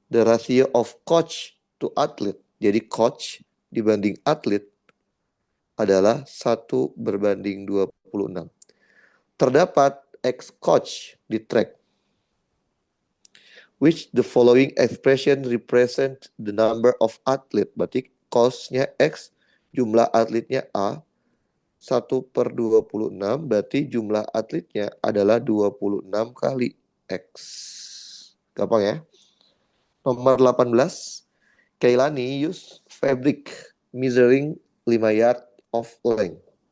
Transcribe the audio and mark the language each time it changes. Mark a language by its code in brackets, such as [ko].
[en] The ratio of coach to athlete. [id] Jadi coach dibanding atlet adalah 1:26. Terdapat X coach di track. [en] Which the following expression represent the number of athlete. [id] Berarti coach-nya X, jumlah atletnya A. 1/26 berarti jumlah atletnya adalah 26 kali X. Gampang ya. Nomor 18. [en] Kailani use fabric measuring 5 yard of length.